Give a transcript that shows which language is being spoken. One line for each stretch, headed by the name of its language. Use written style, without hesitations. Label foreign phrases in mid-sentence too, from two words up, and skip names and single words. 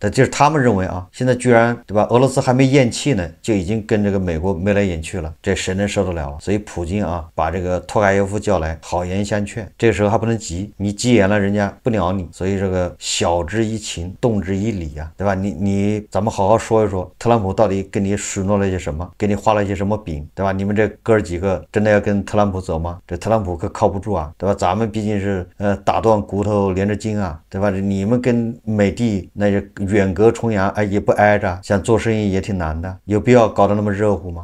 Chinese: 但就是他們認為啊，現在居然，對吧？俄羅斯還沒咽氣呢，就已經跟這個美國眉來眼去了，這誰能受得了啊？所以普京啊，把這個托卡耶夫叫來，好言相勸。這個時候還不能急，你急眼了，人家不鳥你。所以這個曉之以情，動之以理啊，对吧？咱們好好說一說，特朗普到底跟你许諾了一些什麼，給你畫了一些什麼餅，對吧？你們這哥兒幾個真的要跟特朗普走嗎？這特朗普可靠不住啊，對吧？咱們畢竟是打斷骨頭連着筋啊，對吧？你們跟美帝那就遠隔重洋，也不挨着，想做生意也挺難的，有必要搞得那麼熱乎嗎？